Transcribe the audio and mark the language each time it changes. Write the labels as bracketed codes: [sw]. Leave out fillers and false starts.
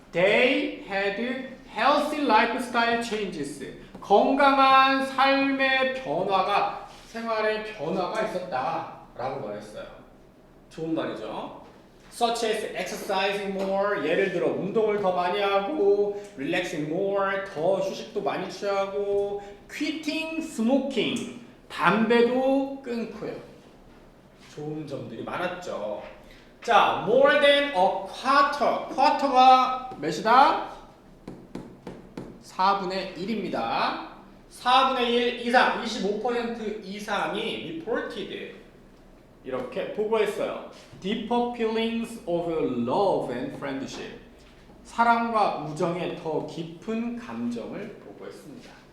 [en] They had healthy lifestyle changes, [ko] 건강한 삶의 변화가, 생활의 변화가 있었다라고 말했어요. 좋은 말이죠. [en] Such as exercising more, [ko] 예를 들어 운동을 더 많이 하고, [en] relaxing more, [ko] 더 휴식도 많이 취하고, [en] quitting smoking, [ko] 담배도 끊고요. 좋은 점들이 많았죠. [en] 자, more than a quarter, quarter가 [ko] 몇이다? 4분의 1입니다. 4분의 1 이상, 25% 이상이 [en] reported, [ko] 이렇게 보고했어요. [en] Deeper feelings of love and friendship, [ko] 사랑과 우정의 더 깊은 감정을 보고했습니다.